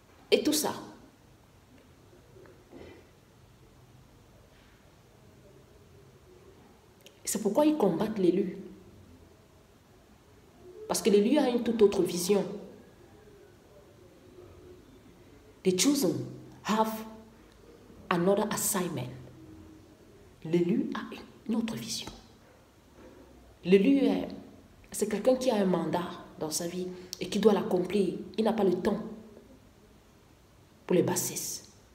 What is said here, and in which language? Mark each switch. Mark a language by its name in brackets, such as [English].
[French] Et tout ça. C'est pourquoi ils combattent l'élu. Parce que l'élu a une toute autre vision. [English] The chosen have another assignment. [French] L'élu a une autre vision. L'élu, c'est quelqu'un qui a un mandat dans sa vie et qui doit l'accomplir. Il n'a pas le temps pour les bassesses.